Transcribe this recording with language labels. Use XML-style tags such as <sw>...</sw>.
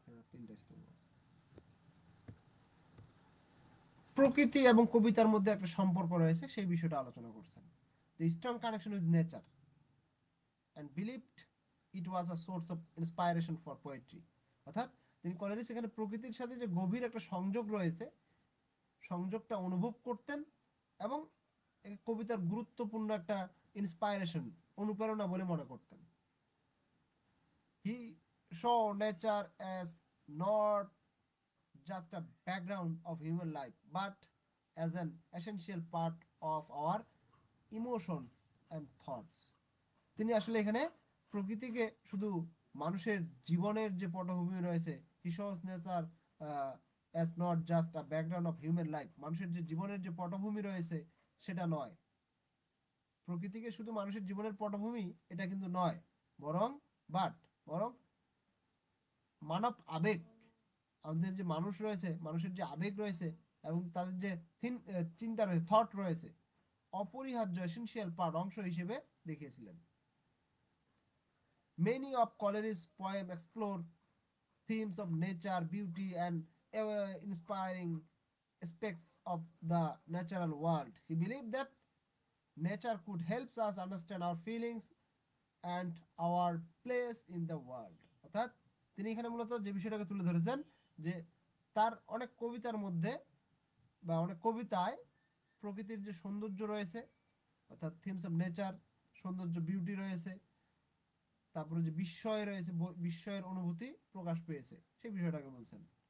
<bn>তিনটা স্টেপ। প্রকৃতি এবং কবিতার মধ্যে একটা সম্পর্ক রয়েছে, সেই বিষয়টা আলোচনা করছেন।</bn> <en>The strong connection with nature and believed it was a source of inspiration for poetry.</en> <bn>অর্থাৎ তিনি কলেরিজ এখানে প্রকৃতির সাথে যে গভীর একটা সংযোগ রয়েছে, সংযোগটা অনুভব করতেন এবং কবিতার গুরুত্বপূর্ণ একটা ইন্সপায়ারেশন, অনুপ্রেরণা বলে মনে করতেন।</bn> <en>He saw nature as not just a background of human life but as an essential part of our emotions and thoughts.</en> <bn>তিনি আসলে এখানে প্রকৃতিকে শুধু মানুষের জীবনের যে পটভূমি রয়েছে,</bn> <en>he shows nature as not just a background of human life,</en> <bn>মানুষের যে জীবনের যে পটভূমি রয়েছে সেটা নয়, প্রকৃতিকে শুধু মানুষের জীবনের পটভূমি এটা কিন্তু নয়, বরং বাট বরং মানব আবেগ, আমাদের যে মানুষ রয়েছে, মানুষের যে আবেগ রয়েছে এবং তাদের যে চিন্তা রয়েছে, থট রয়েছে, অপরিহার্য এসেনশিয়াল পার্ট, অংশ হিসেবে দেখিয়েছিলেন।</bn> <en>Many of Coleridge's poems explore themes of nature, beauty, and inspiring aspects of the natural world. He believed that nature could help us understand our feelings and our place in the world.</en> <bn>অর্থাৎ তিনি এখানে মূলত যে বিষয়টাকে তুলে ধরেছেন যে তার অনেক কবিতার মধ্যে বা অনেক কবিতায় প্রকৃতির যে সৌন্দর্য রয়েছে, অর্থাৎ</bn> <en>themes of nature,</en> <bn>সৌন্দর্য, বিউটি রয়েছে, তারপরে যে বিস্ময় রয়েছে, বিস্ময়ের অনুভূতি প্রকাশ পেয়েছে, সেই বিষয়টাকে বলছেন।</bn>